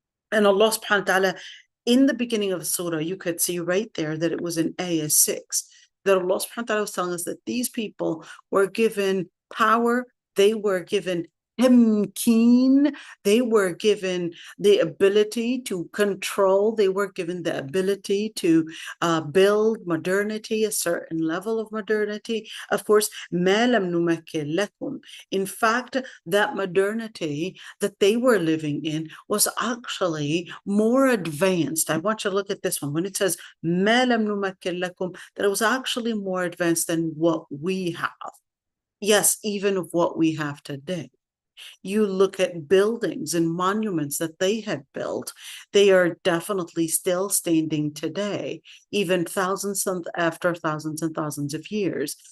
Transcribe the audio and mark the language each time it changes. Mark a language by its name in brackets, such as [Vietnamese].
[English] And Allah subhanahu wa ta'ala, in the beginning of the surah, you could see right there that it was in ayah 6, that Allah subhanahu wa ta'ala was telling us that these people were given power, they were given tamkeen, they were given the ability to control, they were given the ability to build modernity, a certain level of modernity. Of course, [Arabic] ما لم نمكن لكم. [English] In fact, that modernity that they were living in was actually more advanced. I want you to look at this one. When it says [Arabic] ما لم نمكن لكم, [English] that it was actually more advanced than what we have. Yes, even of what we have today. You look at buildings and monuments that they had built, they are definitely still standing today, even after thousands and thousands of years.